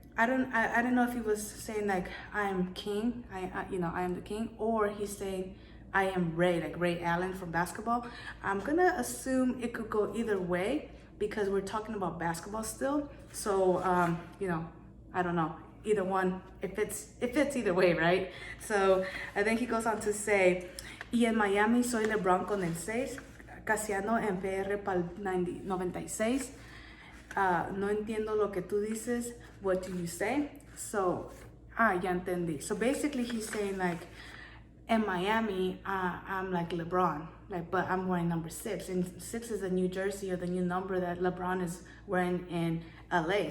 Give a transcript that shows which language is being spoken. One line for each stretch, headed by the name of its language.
English: I don't know if he was saying like I am king, I am the king, or he's saying I am Ray, like Ray Allen from basketball. I'm gonna assume it could go either way because we're talking about basketball still. So I don't know. Either one, it fits either way, right? So I think he goes on to say,
Spanish: y en Miami soy LeBron con el 6, Casiano en PR para el 96. No entiendo lo que tú dices.
English: What do you say? So,
Spanish: ya entendí.
English: So basically he's saying like, in Miami, I'm like LeBron, like, but I'm wearing number 6, and 6 is the new jersey or the new number that LeBron is wearing in LA.